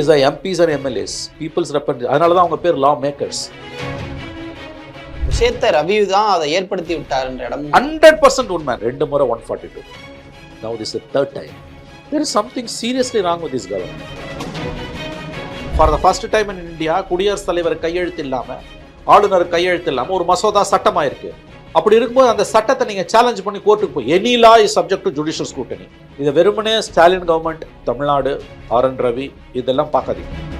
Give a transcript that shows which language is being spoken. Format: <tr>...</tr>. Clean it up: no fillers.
<en>is the MPs and MLAs, people's representatives.</en> <ta>அதனால தான் அவங்க பேர் law makers. விஷயத்தை ரவி தான் அதை ஏற்படுத்தி விட்டாருன்ற இடம் 100% உண்மை. 2 முறை 142.</ta> <en>Now this is the third time. There is something seriously wrong with this government. For the first time in India,</en> <ta>குடியரசுத் தலைவர் கையெழுத்து இல்லாம, ஆளுநர் கையெழுத்து இல்லாம ஒரு மசோதா சட்டமாயிருக்கு. அப்படி இருக்கும்போது அந்த சட்டத்தை நீங்க சேலஞ்ச் பண்ணி கோர்ட்டுக்கு போய்</ta> <en>Any law is subject to judicial scrutiny.</en> <ta>இதை வெறுமனே ஸ்டாலின் கவர்மெண்ட், தமிழ்நாடு, ஆர்.என். ரவி இதெல்லாம் பார்க்காதீங்க.</ta>